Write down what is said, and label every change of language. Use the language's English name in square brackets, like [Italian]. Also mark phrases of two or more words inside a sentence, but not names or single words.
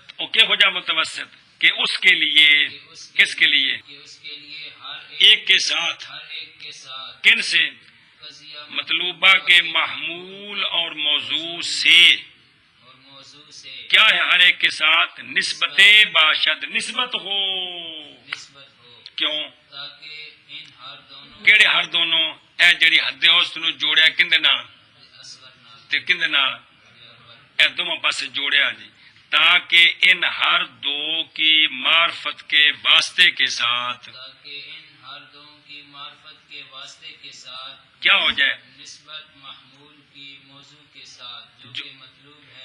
[Urdu] اوکے ہو جا متوسط کہ اس کے لیے کس کے لیے کہ اس کے لیے ہر ایک کے ساتھ کے ساتھ کن سے قضیہ مطلوبہ کے محمول اور موضوع سے اور موضوع سے کیا ہے ہر ایک کے ساتھ نسبت باشد نسبت ہو نسبت ہو کیوں تاکہ ان ہر دونوں [Punjabi] کیڑے ہر دونوں اے جڑی حد اوسط نو جوڑیا کندے نال اصغر نال تے کندے نال اے دونوں پاس جوڑیا جی [Urdu] تاکہ ان ہر دو کی معرفت کے واسطے کے ساتھ تاکہ ان ہر دونوں کی معرفت کے واسطے کے ساتھ کیا ہو جائے نسبت محمول کی موضوع کے ساتھ جو کہ مطلوب ہے